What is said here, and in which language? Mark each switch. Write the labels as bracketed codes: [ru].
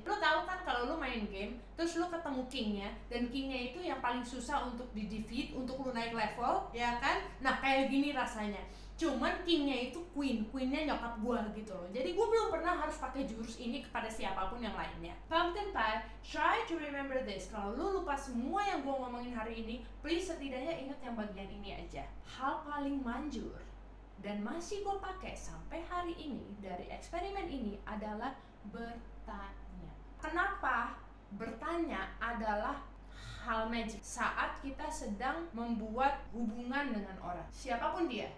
[id] Lo tau kan kalau lo main game terus lo ketemu kingnya, dan kingnya itu yang paling susah untuk di defeat, untuk lo naik level, ya kan? Nah kayak gini rasanya. Cuman kingnya itu queennya nyokap gua gitu loh. Jadi gua belum pernah harus pakai jurus ini kepada siapapun yang lainnya. [en] Pumpkin Pie, try to remember this. [id] Kalau lu lupa semua yang gua ngomongin hari ini, [en] please [id] setidaknya ingat yang bagian ini aja. Hal paling manjur dan masih gua pakai sampai hari ini dari eksperimen ini adalah bertanya. Kenapa bertanya adalah hal magic saat kita sedang membuat hubungan dengan orang, siapapun dia?